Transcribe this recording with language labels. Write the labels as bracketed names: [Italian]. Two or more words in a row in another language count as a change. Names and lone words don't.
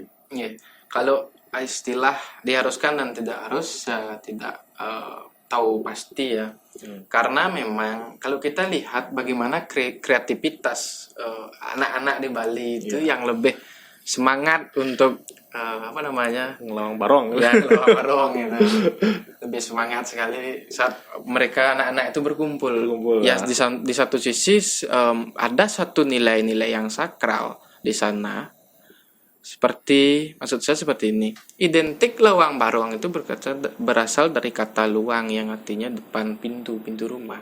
[Indonesian] Iya. Kalau istilah diharuskan dan tidak harus saya tidak tahu pasti ya. Karena memang kalau kita lihat bagaimana kreativitas anak-anak di Bali itu yang lebih semangat untuk ngelawang barong. Ya, ngelawang barong gitu. Lebih semangat sekali saat mereka anak-anak itu berkumpul. Ya, di satu sisi ada satu nilai-nilai yang sakral di sana. Maksud saya seperti ini. Identik lawang barong itu berasal dari kata luang yang artinya depan pintu rumah.